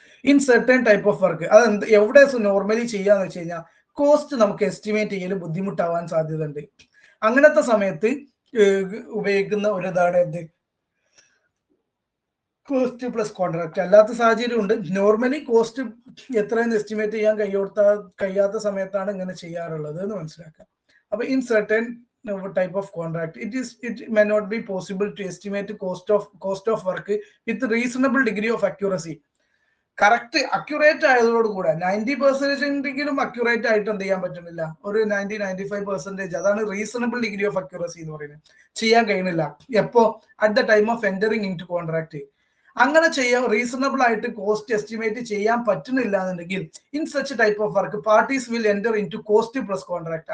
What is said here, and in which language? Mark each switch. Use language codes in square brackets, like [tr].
[ml] In certain type of work, അത് എവിടെ normally ചെയ്യാന്ന് വെച്ച് കഴിഞ്ഞാൽ കോസ്റ്റ് നമുക്ക് എസ്റ്റിമേറ്റ് ചെയ്യൽ ബുദ്ധിമുട്ടാവാൻ സാധ്യത ഉണ്ട്. അങ്ങനത്തെ സമയത്ത് ഉപയോഗിക്കുന്ന ഒരു ഇതാണ് എന്ത്, കോസ്റ്റ് പ്ലസ് കോൺട്രാക്ട്. അല്ലാത്ത സാഹചര്യം ഉണ്ട്. നോർമലി കോസ്റ്റ് എത്രയെന്ന് എസ്റ്റിമേറ്റ് ചെയ്യാൻ കഴിയാത്ത സമയത്താണ് ഇങ്ങനെ ചെയ്യാറുള്ളത് എന്ന് മനസ്സിലാക്കാം. [en] അപ്പൊ in certain type of contract it may not be possible to estimate cost of work with reasonable degree of accuracy. [ml] Correct accurate ആയതോട് കൂടെ 90% അക്യുറേറ്റ് ആയിട്ട് എന്ത് ചെയ്യാൻ പറ്റുന്നില്ല, ഒരു 90-95%, അതാണ് റീസണബിൾ ഡിഗ്രി ഓഫ് അക്യുറസി എന്ന് പറയുന്നത്, ചെയ്യാൻ കഴിയുന്നില്ല. [en] എപ്പോ, at the time of entering into contract. [ml] അങ്ങനെ ചെയ്യാൻ റീസണബിൾ ആയിട്ട് കോസ്റ്റ് എസ്റ്റിമേറ്റ് ചെയ്യാൻ പറ്റുന്നില്ല എന്നുണ്ടെങ്കിൽ [en] In such type of work parties will enter into cost plus contract.